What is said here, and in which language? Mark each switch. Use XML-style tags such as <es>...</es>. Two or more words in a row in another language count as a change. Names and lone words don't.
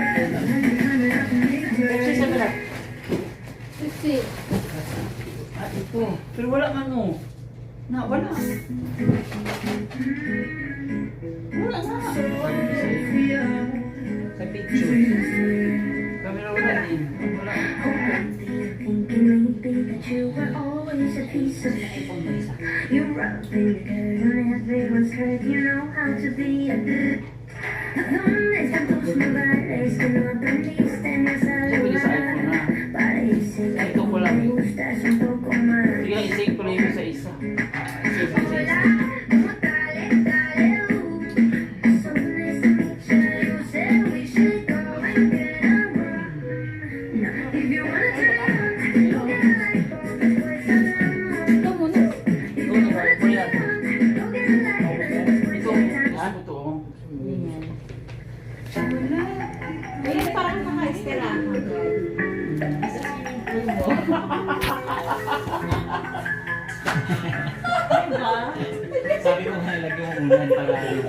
<tl>Kasi sabi lang. Ah, ito. Pero wala nga no. Na, wala. Wala nga. Sa picture. Camera wala din. Wala.</tl> <en>Thinking maybe that you were always a piece of shit. You're up in your dirt on everyone's hurt. You know how to be a good.</en> <es>¿Dónde están tus modales? Que no aprendiste ni a saludar. Parece que</es> <tl>Ito ko lang.</tl> <es>me gustas un poco más.</es> <tl>Sige lang, isave ko lang yung sa isa. Isave ko sa isa.</tl> <es>¿Cómo tal?</es> <en>So nice to meet you. You said we should go and get a room. No, if you wanna turn it on, go get a light.</en> <es>Después hablamos.</es> <tl>Ito muna. Ito na ba? Ito yan.</tl> <en>Go get a light.</en> <es>Después</es> <tl>Ito.</tl> <es>hablamos.</es> <tl>Ano to? Ayun, parang naka-esterahan. Diba? Sabi ko nga ilagay mo unan para ano.</tl>